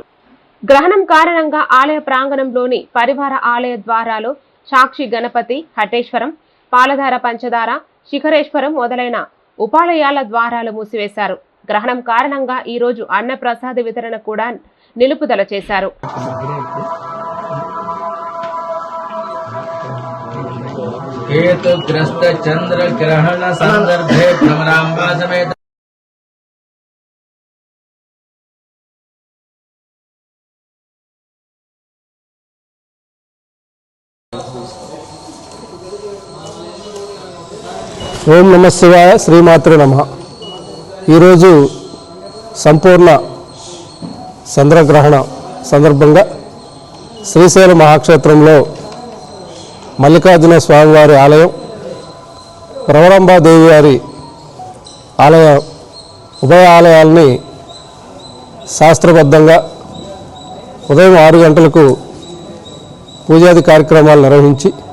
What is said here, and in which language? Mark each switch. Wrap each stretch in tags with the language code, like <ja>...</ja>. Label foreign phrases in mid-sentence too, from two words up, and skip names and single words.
<te>గ్రహణం కారణంగా ఆలయ ప్రాంగణంలోని పరివార ఆలయ ద్వారాలు సాక్షి గణపతి, హటేశ్వరం, పాలధార పంచదార, శిఖరేశ్వరం మొదలైన ఉపాలయాల ద్వారాలు మూసివేశారు. గ్రహణం కారణంగా ఈ రోజు అన్న ప్రసాద వితరణ కూడా నిలుపుదల చేశారు.</te> <sa>हेतुग्रस्त चंद्र ग्रहण संदर्भे भ्रमरांबा समेत ఓం నమః శివాయ. శ్రీమాత్రే నమః.</sa> <te>ఈరోజు సంపూర్ణ చంద్రగ్రహణ సందర్భంగా శ్రీశైల మహాక్షేత్రంలో మల్లికార్జున స్వామివారి ఆలయం, భ్రమరాంబాదేవి వారి ఆలయ ఉభయ ఆలయాల్ని శాస్త్రబద్ధంగా ఉదయం 6 గంటలకు పూజాది కార్యక్రమాలు నిర్వహించి</te>